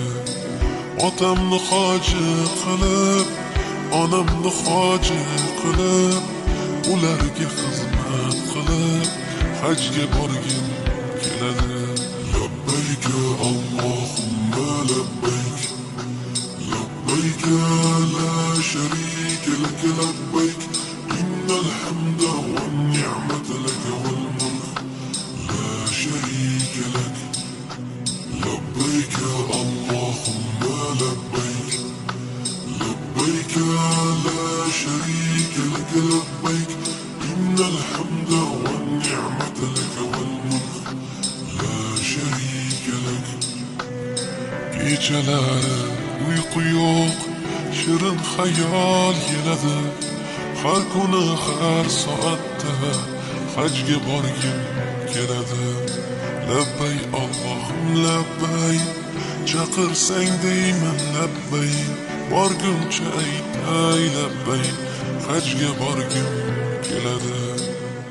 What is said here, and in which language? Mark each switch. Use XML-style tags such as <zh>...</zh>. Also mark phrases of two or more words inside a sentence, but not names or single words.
<uz>Otamni hoji qilib, onamni hoji qilib, ularga xizmat qilib, hajga borgim keladi.</uz> <ar>لبيك اللهم لبيك، لبيك لا شريك لك لبيك، إن الحمد والنعمة لك والملك لا شريك لك. لبيك اللهم لبيك، لبيك لا شريك لك لبيك، إن الحمد والنعمة لك والملك لا شريك لك.</ar> <uz>Kechalari uyqu yo'q, shirin xayol keladi. Har kuni har soatda hajga borgim keladi. Labbay Allohim labbay, chaqirsang deyman labbay, borguncha aytay labbay, hajga borgim keladi.</uz>